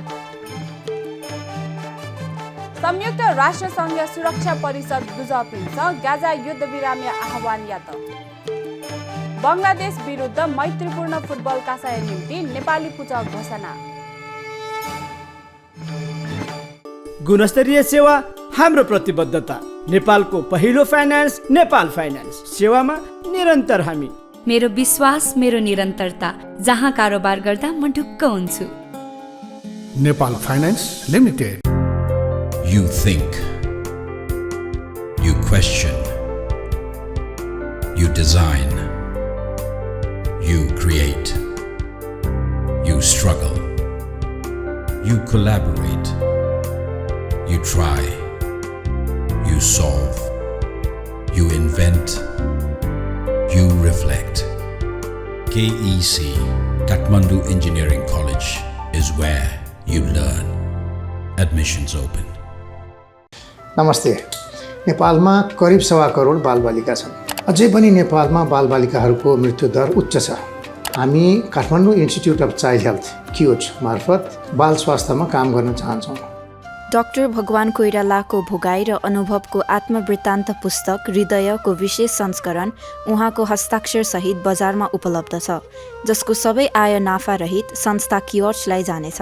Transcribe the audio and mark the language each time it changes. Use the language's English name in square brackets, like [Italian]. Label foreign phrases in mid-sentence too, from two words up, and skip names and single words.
[Newari] संयुक्त राष्ट्र संघ सुरक्षा परिषद दुजपिन्छ गाजा युद्ध विराम आह्वान यात बंगलादेश विरुद्ध मैत्रीपूर्ण फुटबल कासाय निम्ति नेपाली पूजा घोषणा [Nepali] गुणस्तरीय सेवा हाम्रो प्रतिबद्धता नेपालको पहिलो फाइनान्स नेपाल फाइनान्स सेवामा निरन्तर हामी मेरो विश्वास मेरो निरन्तरता जहाँ कारोबार गर्दा म ढुक्क हुन्छु नेपाल फाइनान्स लिमिटेड [English] You think, you question, you design, you create, you struggle, you collaborate, you try, you solve, you invent, you reflect. KEC, Kathmandu Engineering College is where you learn. Admissions open. [Nepali] नमस्ते। नेपालमा करिब 1.25 करोड बालबालिका छन्। अझै पनि नेपालमा बालबालिकाहरूको मृत्युदर उच्च छ। हामी काठमाडौँ इन्स्टिट्युट अफ चाइल्ड हेल्थ क्युच मार्फत बाल स्वास्थ्यमा काम गर्न चाहन्छौँ। डाक्टर भगवान कोइरालाको भोगाई र अनुभवको आत्मवृत्तान्त पुस्तक हृदयको विशेष संस्करण उहाँको हस्ताक्षर सहित बजारमा उपलब्ध छ, जसको सबै आय नाफा रहित संस्था कियोर्चलाई जानेछ।